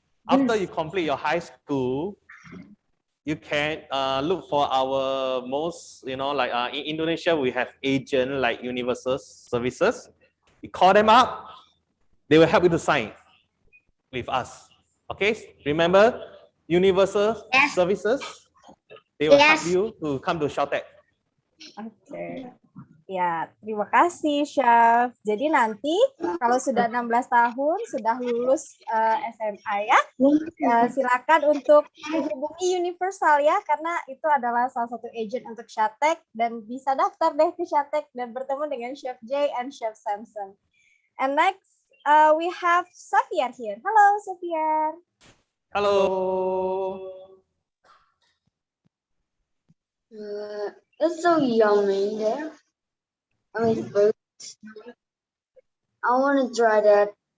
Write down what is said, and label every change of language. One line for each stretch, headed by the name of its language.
English: After you complete your high school, you can look for our most, like in Indonesia, we have agent like Universal Services. You call them up, they will help you to sign with us. Okay, remember Universal Services, they will help you to come to SHATEC.
Indonesian: Oke. Ya, terima kasih, Chef. Jadi nanti kalau sudah 16 tahun, sudah lulus SMA ya, silakan untuk menghubungi Universal ya, karena itu adalah salah satu agent untuk SHATEC dan bisa daftar deh ke SHATEC dan bertemu dengan Chef J and Chef Samson.
English: And next, we have Safiar here. Hello, Safiar. Hello. It's so yummy there. I mean, I want to try that.